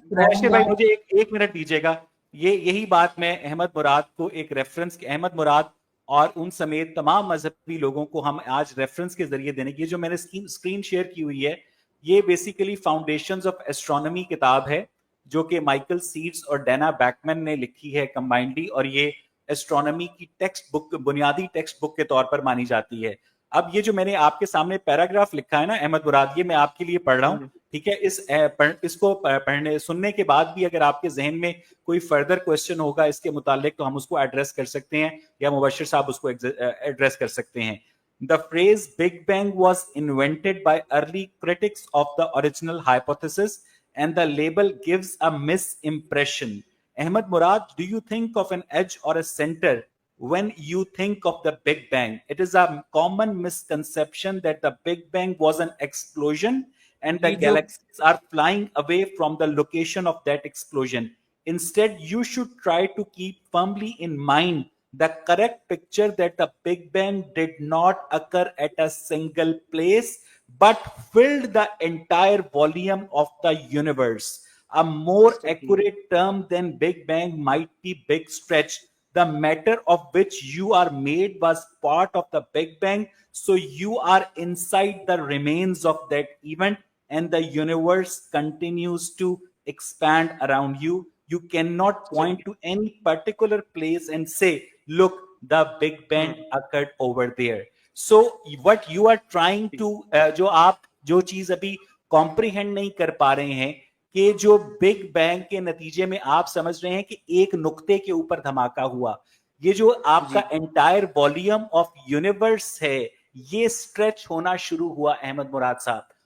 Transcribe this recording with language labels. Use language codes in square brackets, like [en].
[hi] मुबशिर भाई मुझे एक मिनट दीजिएगा। ये यही बात मैं अहमद मुराद को एक रेफरेंस, अहमद मुराद और उन समेत तमाम मजहबी लोगों को हम आज रेफरेंस के जरिए देने की, जो मैंने स्क्रीन शेयर की हुई है, ये बेसिकली फाउंडेशंस ऑफ एस्ट्रोनॉमी किताब है जो कि माइकल सीड्स और डैना बैकमैन ने लिखी है कंबाइंडली, और ये एस्ट्रोनॉमी की टेक्स्ट बुक, बुनियादी टेक्स्ट बुक के तौर पर मानी जाती है। अब ये जो मैंने आपके सामने पैराग्राफ लिखा है ना अहमद मुराद, ये मैं आपके लिए पढ़ रहा हूँ, ठीक है? इसको पढ़ने सुनने के बाद भी अगर आपके जहन में कोई फर्दर क्वेश्चन होगा इसके मुतालिक तो हम उसको एड्रेस कर सकते हैं, या मुबशिर साहब उसको एड्रेस कर सकते हैं। [en] The phrase Big Bang was invented by early critics of the original hypothesis, and the label gives a misimpression. Ahmed Murad, do you think of an edge or a center when you think of the Big Bang? It is a common misconception that the Big Bang was an explosion and the [hi] ये जो [en] galaxies are flying away from the location of that explosion. Instead, you should try to keep firmly in mind the correct picture that the Big Bang did not occur at a single place but filled the entire volume of the universe. A more accurate term than Big Bang might be big stretch. The matter of which you are made was part of the Big Bang, so you are inside the remains of that event, and the universe continues to expand around you. You cannot point to any particular place and say, look, the Big Bang occurred over there. So what you are trying to [hi] जो चीज अभी comprehend नहीं कर पा रहे हैं कि जो बिग बैंग के नतीजे में आप समझ रहे हैं कि एक नुक्ते के ऊपर धमाका हुआ, ये जो आपका एंटायर वॉल्यूम ऑफ यूनिवर्स है ये स्ट्रेच होना शुरू हुआ अहमद मुराद साहब।